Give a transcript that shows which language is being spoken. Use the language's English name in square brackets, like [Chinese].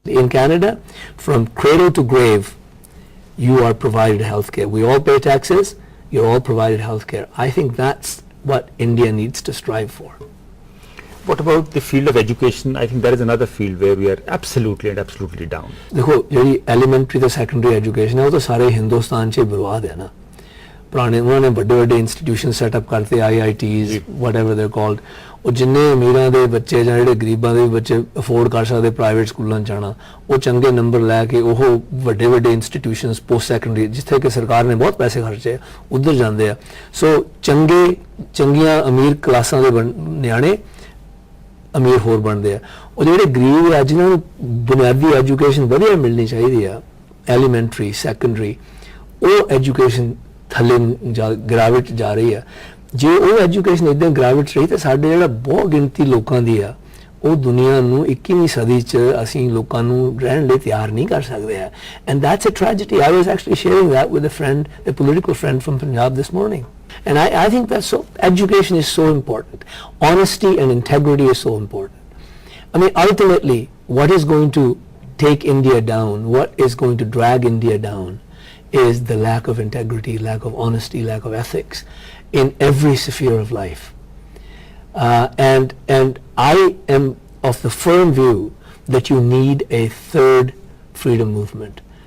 [English] In Canada, from cradle to grave, you are provided healthcare. We all pay taxes, you're all provided healthcare. I think that's what India needs to strive for. What about the field of education? I think that is another field where we are absolutely down. [Punjabi] देखो ਜਿਹੜੀ elementary ਤੇ secondary education ਹੈ ਉਹ ਤਾਂ ਸਾਰੇ ਹਿੰਦੁਸਤਾਨ 'ਚ ਹੀ ਬਰਬਾਦ ਹੈ ਨਾ ਪੁਰਾਣੇ ਉਹਨਾਂ ਨੇ ਵੱਡੇ ਇੰਸਟੀਟਿਊਸ਼ਨ ਸੈਟਅਪ ਕਰਤੇ [English] IITs whatever they're called [Punjabi] ਉਹ ਜਿੰਨੇ ਅਮੀਰਾਂ ਦੇ ਬੱਚੇ ਜਾਂ ਜਿਹੜੇ ਗਰੀਬਾਂ ਦੇ ਬੱਚੇ ਅਫੋਰਡ ਕਰ ਸਕਦੇ ਪ੍ਰਾਈਵੇਟ ਸਕੂਲਾਂ 'ਚ ਜਾਣਾ ਉਹ ਚੰਗੇ ਨੰਬਰ ਲੈ ਕੇ ਉਹ ਵੱਡੇ ਇੰਸਟੀਟਿਊਸ਼ਨਸ ਪੋਸਟ ਸੈਕੰਡਰੀ ਜਿੱਥੇ ਕਿ ਸਰਕਾਰ ਨੇ ਬਹੁਤ ਪੈਸੇ ਖਰਚੇ ਉੱਧਰ ਜਾਂਦੇ ਆ ਸੋ ਚੰਗੀਆਂ ਅਮੀਰ ਕਲਾਸਾਂ ਦੇ ਨਿਆਣੇ ਅਮੀਰ ਹੋਰ ਬਣਦੇ ਆ ਉਹ ਜਿਹੜੇ ਗਰੀਬ ਆ ਜਿਨ੍ਹਾਂ ਨੂੰ ਬੁਨਿਆਦੀ ਐਜੂਕੇਸ਼ਨ ਵਧੀਆ ਮਿਲਣੀ ਚਾਹੀਦੀ ਆ ਐਲੀਮੈਂਟਰੀ ਸੈਕੰਡਰੀ ਉਹ ਐਜੂਕੇਸ਼ਨ ਥੱਲੇ ਗ੍ਰੈਵਿਟ ਜਾ ਰਹੀ ਆ ਜੇ ਉਹ ਐਜੂਕੇਸ਼ਨ ਇਦਾਂ ਗ੍ਰੈਵਿਟ ਰਹੀ ਤਾਂ ਸਾਡੇ ਜਿਹੜਾ ਬਹੁਤ ਗਿਣਤੀ ਲੋਕਾਂ ਦੀ ਆ ਉਹ ਦੁਨੀਆ ਨੂੰ 21ਵੀਂ ਸਦੀ 'ਚ ਅਸੀਂ ਲੋਕਾਂ ਨੂੰ ਰਹਿਣ ਲਈ ਤਿਆਰ ਨਹੀਂ ਕਰ ਸਕਦੇ ਆ [English] And that's a tragedy I was actually sharing that with a political friend from Punjab this morning And I think that's so, education is so important. Honesty and integrity is so important. I mean, ultimately, what is going to take India down, what is going to drag India down is the lack of integrity, lack of honesty, lack of ethics in every sphere of life. And I am of the firm view that you need a third freedom movement.